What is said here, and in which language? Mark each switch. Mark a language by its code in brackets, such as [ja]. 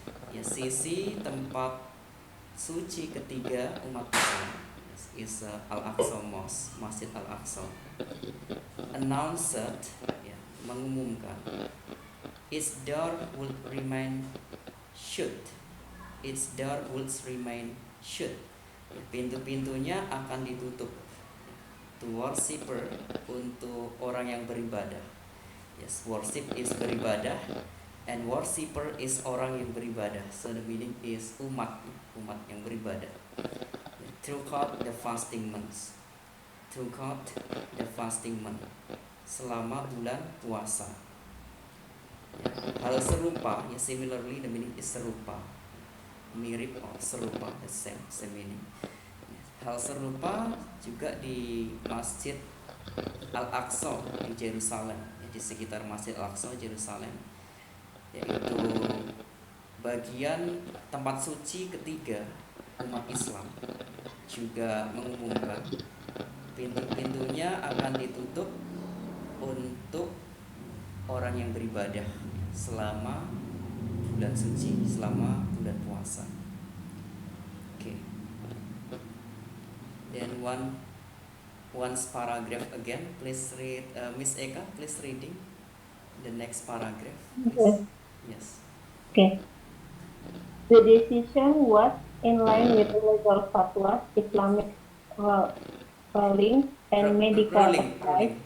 [id] Ya, sisi tempat suci ketiga umat Islam is Al-Aqsa Mosque, Masjid Al-Aqsa. Announced, ya, mengumumkan. [en] Its door would remain shut. Its door would remain shut. [id] Pintu-pintunya akan ditutup. [en] To worshipper, [id] untuk orang yang beribadah. [en] Yes, worship is beribadah, and worshipper is [id] orang yang beribadah. [en] So the meaning is [id] umat yang beribadah. [en] Throughout the fasting months. Throughout the fasting month. [id] Selama bulan puasa. Ya, hal serupa, ya, [en] similarly the meaning is [id] serupa, mirip or serupa, [en] the same meaning. [id] Hal serupa juga di Masjid Al-Aqsa di Jerusalem, ya, di sekitar Masjid Al-Aqsa Jerusalem, yaitu bagian tempat suci ketiga umat Islam, juga mengumumkan pintu-pintunya akan ditutup untuk orang yang beribadah selama bulan suci, selama bulan puasa. [en] Okay. Then once paragraph again. Please read, Miss Eka. Please reading the next paragraph, please. Yes. Okay. The decision was in line with legal fatwas, Islamic rulings, and medical advice.